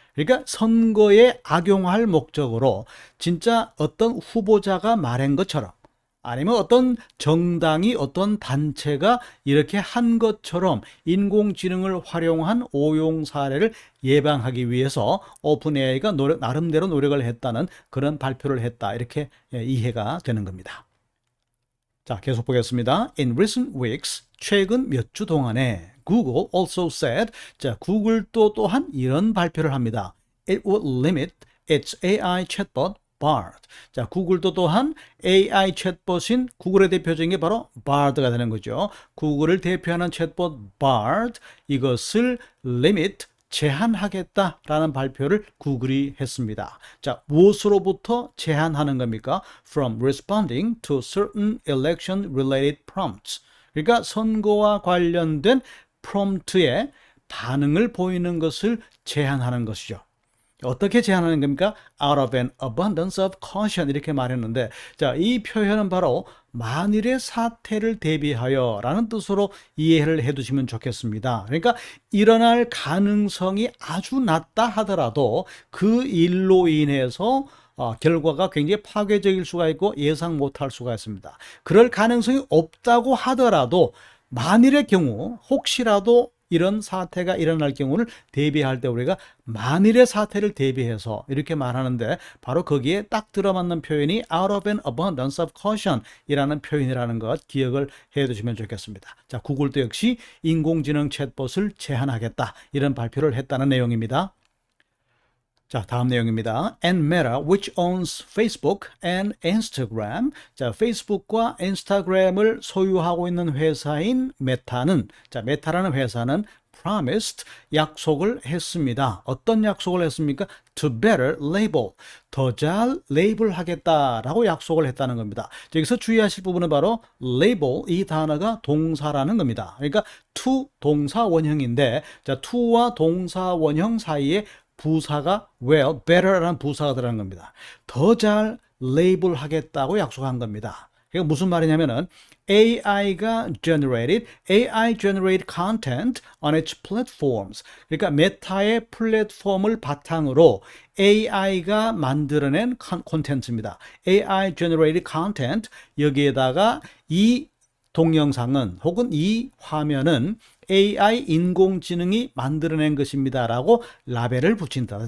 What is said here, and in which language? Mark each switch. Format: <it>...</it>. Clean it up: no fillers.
<ko>그러니까 선거에 악용할 목적으로 진짜 어떤 후보자가 말한 것처럼 아니면 어떤 정당이 어떤 단체가 이렇게 한 것처럼 인공지능을 활용한 오용 사례를 예방하기 위해서 오픈AI가 나름대로 노력을 했다는 그런 발표를 했다. 이렇게 이해가 되는 겁니다. 자, 계속 보겠습니다.</ko> <en>In recent weeks,</en> <ko>최근 몇 주 동안에</ko> <en>Google also said,</en> <ko>자, 구글도 또한 이런 발표를 합니다.</ko> <en>It would limit its AI chatbot Bard.</en> <ko>자, 구글도 또한 AI 챗봇인 구글의 대표적인 게 바로 Bard가 되는 거죠. 구글을 대표하는 챗봇 Bard 이것을 limit 제한하겠다라는 발표를 구글이 했습니다. 자, 무엇으로부터 제한하는 겁니까?</ko> <en>From responding to certain election-related prompts.</en> <ko>그러니까 선거와 관련된 프롬프트에 반응을 보이는 것을 제한하는 것이죠. 어떻게 제한하는 겁니까?</ko> <en>Out of an abundance of caution</en> <ko>이렇게 말했는데, 자, 이 표현은 바로 만일의 사태를 대비하여 라는 뜻으로 이해를 해두시면 좋겠습니다. 그러니까 일어날 가능성이 아주 낮다 하더라도 그 일로 인해서 결과가 굉장히 파괴적일 수가 있고 예상 못할 수가 있습니다. 그럴 가능성이 없다고 하더라도 만일의 경우 혹시라도 이런 사태가 일어날 경우를 대비할 때 우리가 만일의 사태를 대비해서 이렇게 말하는데 바로 거기에 딱 들어맞는 표현이</ko> <en>out of an abundance of caution</en> <ko>이라는 표현이라는 것 기억을 해 두시면 좋겠습니다. 자, 구글도 역시 인공지능 챗봇을 제한하겠다 이런 발표를 했다는 내용입니다. 자, 다음 내용입니다.</ko> <en>And Meta, which owns Facebook and Instagram.</en> <ko>자, 페이스북과 인스타그램을 소유하고 있는 회사인 메타는, 자, 메타라는 회사는 promised, 약속을 했습니다. 어떤 약속을 했습니까?</ko> <en>To better label,</en> <ko>더 잘 레이블하겠다라고 약속을 했다는 겁니다. 여기서 주의하실 부분은 바로 label, 이 단어가 동사라는 겁니다. 그러니까 to 동사 원형인데, 자, to와 동사 원형 사이에 부사가 well, better라는 부사가 들어간 겁니다. 더 잘 레이블 하겠다고 약속한 겁니다. 그게 무슨 말이냐면은</ko> <en>AI generate content on its platforms.</en> <ko>그러니까 메타의 플랫폼을 바탕으로 AI가 만들어낸 콘텐츠입니다.</ko> <en>AI generated content,</en> <ko>여기에다가 이 동영상은 혹은 이 화면은 AI 인공지능이 만들어낸 것입니다라고 라벨을 붙인다.</ko>